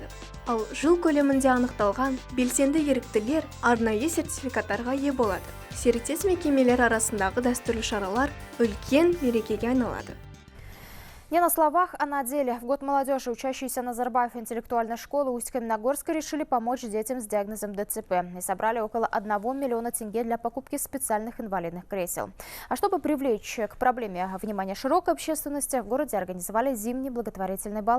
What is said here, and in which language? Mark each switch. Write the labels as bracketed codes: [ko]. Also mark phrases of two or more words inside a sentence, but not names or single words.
[kk] Ал жыл көлемінде анықталған белсенді еріктілер арнайы сертификаттарға ие болады. Серіктес мекемелер арасындағы дәстүрлі шаралар үлкен мерекеге айналады. [ru] Не на словах, а на деле. В год молодежи, учащиеся Назарбаев интеллектуальной школы Усть-Каменогорска, решили помочь детям с диагнозом ДЦП и собрали около 1 миллиона тенге для покупки специальных инвалидных кресел. А чтобы привлечь к проблеме внимание широкой общественности, в городе организовали зимний благотворительный бал.